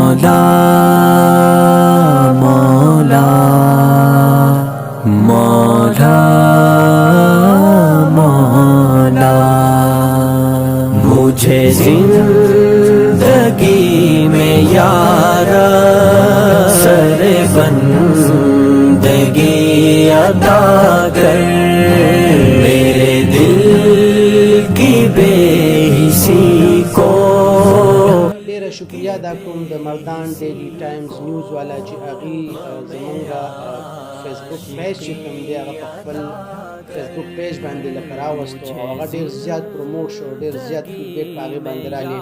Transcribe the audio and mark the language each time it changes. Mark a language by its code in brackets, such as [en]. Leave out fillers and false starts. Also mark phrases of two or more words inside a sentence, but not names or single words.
[hi] मौला मौला मौला मौला, मुझे जिंदगी में यारा सरे बंदगी अता कर, मेरे दिल की बेहिसी को। [ps] ډیره شکریا ادا کوم د مردان ډیلی ټایمز نیوز والا چې هغې زمونږ فیسبوک پیج چې کوم دی هغه په خپل فیسبوک پیج باندې لکه راوستو او هغه ډېر زیات پروموټ شو، ډېر زیات فیډبیک په هغې باندې راغلی.